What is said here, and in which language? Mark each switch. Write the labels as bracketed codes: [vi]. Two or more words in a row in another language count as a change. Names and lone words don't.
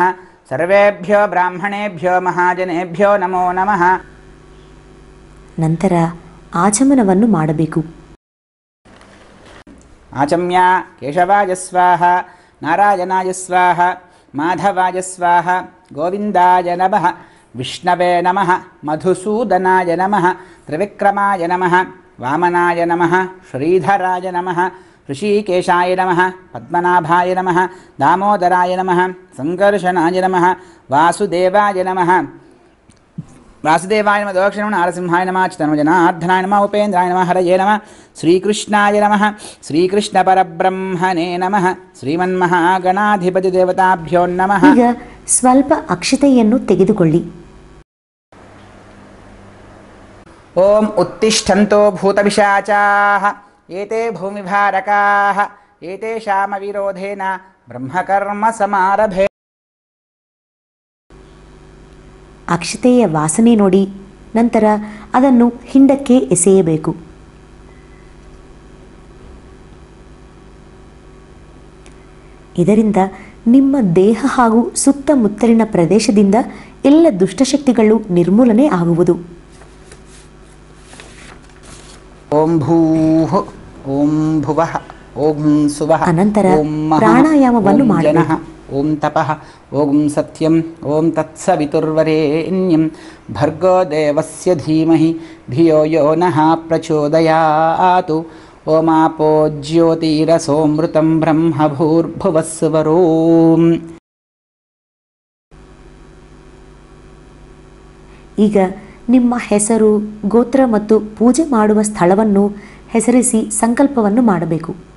[sa] ಸರ್ವೇಭ್ಯೋ ಬ್ರಾಹ್ಮಣೇಭ್ಯೋ ಮಹಾಜನೇಭ್ಯೋ ನಮೋ ನಮಃ. [kn] ನಂತರ ಆಚಮನವನ್ನು ಮಾಡಬೇಕು. [sa] ಆಚಮ್ಯ ಕೇಶವಾಯ ಸ್ವಾಹ, ನಾರಾಯಣಾಯ ಸ್ವಾಹ, ಮಾಧವಾಯ ಸ್ವಾಹ, ಗೋವಿಂದಾಯ ನಮಃ, ವಿಷ್ಣವೇ ನಮಃ, ಮಧುಸೂದನಾಯ ನಮಃ, ತ್ರಿವಿಕ್ರಮಾಯ ನಮಃ, ವಾಮನಾಯ ನಮಃ, ಶ್ರೀಧರಾಯ ನಮಃ, ಋಷಿಕೇಶಾಯ ನಮಃ, ಪದ್ಮನಾಭಾಯ ನಮಃ, ದಾಮೋದರಾಯ ನಮಃ, ಸಂಕರ್ಷಣಾಯ ನಮಃ, ವಾಸುದೇವಾಯ ನಮಃ. ವಾಸುದೇವಾಯ ನಮಃ, ದಕ್ಷಿಣಂ ನಾರಸಿಂಹಾಯ ನಮಃ, ಚಿತ್ತನಮಜನಾರ್ಧನಾಯ ನಮಃ, ಉಪೇಂದ್ರಾಯ ನಮಃ, ಹರಯೇ ನಮಃ, ಶ್ರೀಕೃಷ್ಣಾಯ ನಮಃ, ಶ್ರೀಕೃಷ್ಣ ಪರಬ್ರಹ್ಮಣೇ ನಮಃ, ಶ್ರೀಮನ್ಮಹಾಗಣಾಧಿಪತಿ ದೇವತಾಭ್ಯೋ ನಮಃ. [kn] ಈಗ ಸ್ವಲ್ಪ ಅಕ್ಷತೆಯನ್ನು ತೆಗೆದುಕೊಳ್ಳಿ. [sa] ಓಂ ಉತ್ತಿಷ್ಠಂತೋ ಭೂತಪಿಶಾಚಾಃ ಏತೇ ಭೂಮಿಭಾರಕಾಃ ಏತೇಷಾಂ ವಿರೋಧೇನ ಬ್ರಹ್ಮಕರ್ಮ ಸಮಾರಭೆ. [kn] ಅಕ್ಷತೆಯ ವಾಸನೆ ನೋಡಿ ನಂತರ ಅದನ್ನು ಹಿಂಡಕ್ಕೆ ಎಸೆಯಬೇಕು. ಇದರಿಂದ ನಿಮ್ಮ ದೇಹ ಹಾಗೂ ಸುತ್ತಮುತ್ತಲಿನ ಪ್ರದೇಶದಿಂದ ಎಲ್ಲ ದುಷ್ಟಶಕ್ತಿಗಳು ನಿರ್ಮೂಲನೆ ಆಗುವುದು. [sa] ಓಂ ಭೂಃ ಓಂ ಭುವಃ ಓಂ ಸುವಃ [kn] ಅನಂತರ [sa] ಓಂ ಮಹಃ [kn] ಪ್ರಾಣಾಯಾಮವನ್ನು [sa] ಓಂ [kn] ಮಾಡಬೇಕು. [sa] ಜನಃ ಓಂ ತಪಃ ಓಂ ಸತ್ಯಂ ಓಂ ತತ್ಸವಿತುರ್ವರೇಣ್ಯಂ ಭರ್ಗೋ ದೇವಸ್ಯ ಧೀಮಹಿ ಧಿಯೋ ಯೋ ನಃ ಪ್ರಚೋದಯಾತ್. ಓಮಾಪೋ ಜ್ಯೋತಿರಸೋಮೃತಂ ಬ್ರಹ್ಮ ಭೂರ್ಭುವಸ್ಸುವರೋಂ. [kn] ಈಗ ನಿಮ್ಮ ಹೆಸರು, ಗೋತ್ರ ಮತ್ತು ಪೂಜೆ ಮಾಡುವ ಸ್ಥಳವನ್ನು ಹೆಸರಿಸಿ ಸಂಕಲ್ಪವನ್ನು ಮಾಡಬೇಕು.